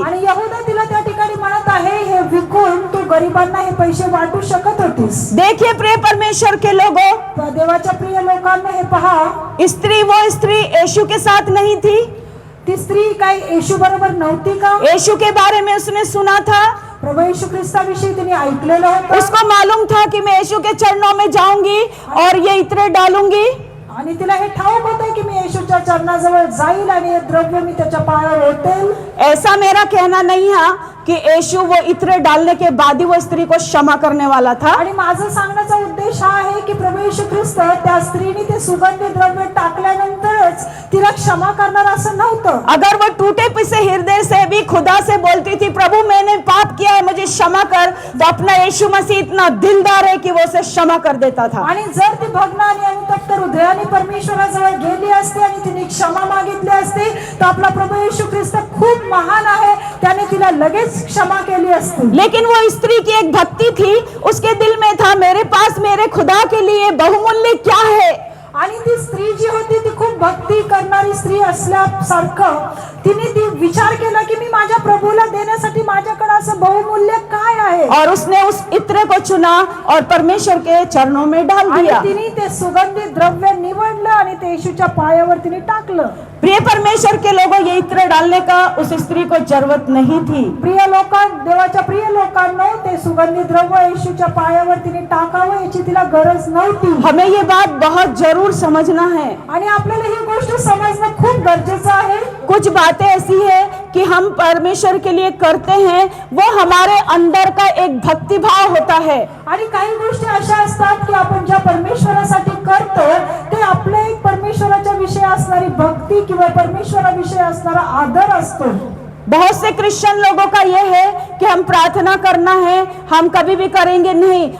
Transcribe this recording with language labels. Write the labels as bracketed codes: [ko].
[mr] आणि यहूदा तिला त्या ठिकाणी म्हणत आहे हे विकून तू गरिबांना हे पैसे वाटू शकत होतीस. [hi] देखिए प्रिय परमेश्वर के लोगों, [mr] देवाच्या प्रिय लोकांना हे पहा, [hi] स्त्री वो स्त्री यीशु के साथ नहीं थी. [mr] ती स्त्री काय येशू बरोबर नव्हती का? [hi] यीशु के बारे में उसने सुना था. [mr] प्रभू येशू ख्रिस्ताविषयी तिने ऐकलेलं होतं [hi] उसको मालूम था कि मैं यीशु के चरणों में जाऊंगी और ये इत्र डालूंगी. [mr] आणि तिला हे ठाऊक होतं की मी येशूच्या चरणाजवळ जाईल आणि हे द्रव्य मी त्याच्या पायावर ओतेल. [hi] ऐसा मेरा कहना नहीं है कि यीशु वो इत्र डालने के बाद ही वो स्त्री को क्षमा करने वाला था. [mr] आणि माझं सांगण्याचा उद्देश हा आहे की प्रभू येशू ख्रिस्त त्या स्त्रीने ते सुगंधी द्रव्य टाकल्यानंतरच तिला क्षमा करणार असं नव्हतं. [hi] अगर वो टूटे पिसे हृदय से भी खुदा से बोलती थी, प्रभु मैंने पाप किया है मुझे क्षमा कर, तो अपना यीशु मसीह इतना दिलदार है कि वो उसे क्षमा कर देता था. [mr] आणि जर ती भग्न आणि अनुतप्त हृदयाने परमेश्वराजवळ गेली असती आणि तिने क्षमा मागितली असती, तर आपला प्रभू येशू ख्रिस्त खूप महान आहे, त्याने तिला लगेच क्षमा केली असती. [hi] लेकिन वो स्त्री की एक भक्ति थी, उसके दिल में था मेरे पास मेरे खुदा के लिए बहुमूल्य क्या है. [mr] आणि ती स्त्री जी होती ती खूप भक्ती करणारी स्त्री असल्यासारखं तिने ती विचार केला की मी माझ्या प्रभूला देण्यासाठी माझ्याकडे असं बहुमूल्य काय आहे. [hi] और उसने उस इत्र को चुना और परमेश्वर के चरणों में डाल [mr] आणि [hi] दिया. [mr] तिने ते सुगंधी द्रव्य निवडलं आणि ते येशूच्या पायावर तिने टाकलं. [hi] प्रिय परमेश्वर के लोगों, ये इत्र डालने का उस स्त्री को जरूरत नहीं थी. [mr] प्रिय लोकां, देवाच्या प्रिय लोकांनो, ते सुगंधी द्रव्य येशूच्या पायावर तिने टाकावं याची तिला गरज नव्हती. [hi] हमें ये बात बहुत जरूर समझना है. [mr] आणि आपल्याला ही गोष्ट समजणं खूप गरजेचं आहे. [hi] कुछ बातें ऐसी है कि हम परमेश्वर के लिए करते हैं, वो हमारे अंदर का एक भक्ति भाव होता है. [mr] आणि काही गोष्टी अशा असतात की आपण ज्या परमेश्वरासाठी करतो ते आपले एक परमेश्वराच्या विषयी असणारी भक्ती किंवा परमेश्वराविषयी असणारा आदर असतो. [hi] बहुत से क्रिश्चियन लोगों का ये है कि हम प्रार्थना करना है, हम कभी भी करेंगे नहीं.